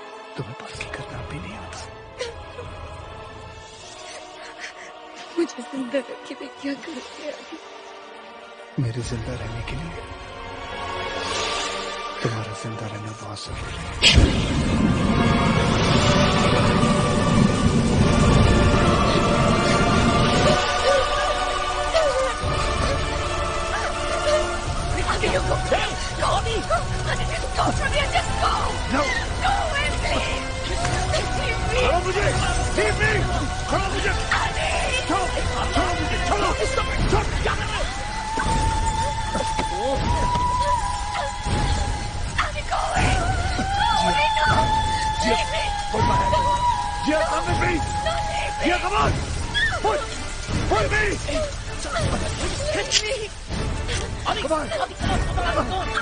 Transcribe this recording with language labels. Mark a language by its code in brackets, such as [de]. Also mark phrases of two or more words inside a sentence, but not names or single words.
[hi] तुम्हें बाकी करना भी नहीं आता। मुझे जिंदा रखे मैं क्या करूंगी आदि? मेरे जिंदा रहने के लिए तुम्हारा जिंदा रहना बहुत जरूरी है। [en] You go. Go, Adi. Adi, just go from here. Just go. No. Go away, please. Leave me. [hi] छोड़ो मुझे. [en] Leave me. [hi] छोड़ो मुझे. Adi. छोड़ो मुझे. छोड़ो. [en] Stop it. Stop. [hi] क्या कर रहे हो? [en] Adi, go away. Go away. No. Leave me. Hold my hand. Gia, come with me. Gia, come on. Push. Pull me. Hit me. Come on.